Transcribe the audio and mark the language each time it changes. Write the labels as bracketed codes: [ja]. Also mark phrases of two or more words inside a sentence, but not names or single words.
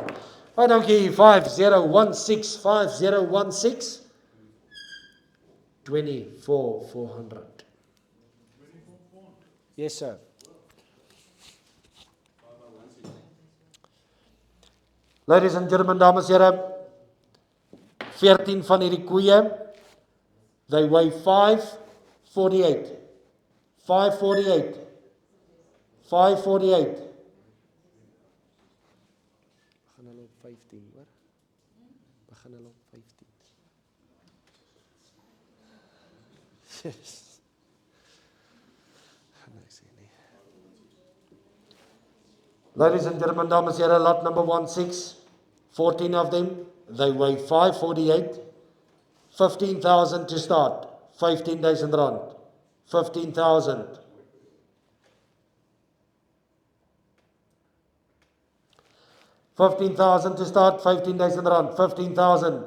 [en] I don't give 5016, 5016, 24,400. Yes, sir. Ladies and gentlemen, [af] dames en here, 14 van hierdie koeie, [en] they weigh 548. [af] 548. 548. 15 hoor. Begin hulle op 15. Yes. Gaan ek sê nie. [en] Ladies and gentlemen, [af] dames en here, [en] lot number 16, 14 of them, they weigh 548, 15,000 to start, 15,000 rand, 15,000. 15,000 to start, 15,000 rand, 15,000.